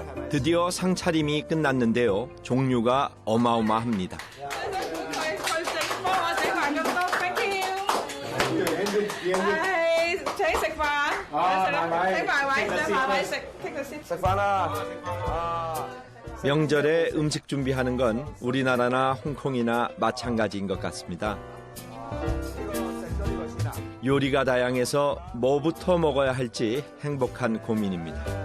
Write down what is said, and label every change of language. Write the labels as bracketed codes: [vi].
[ko] 드디어 상차림이 끝났는데요. 종류가 어마어마합니다. [yue] 佢食幫我整埋咁多 ， [en] thank you。 [yue] 係請食飯，請埋位，請埋位食， [en] take the seat。 [yue] 食飯啦！ [ko] 명절에 음식 준비하는 건 우리나라나 홍콩이나 마찬가지인 것 같습니다. 요리가 다양해서 뭐부터 먹어야 할지 행복한 고민입니다.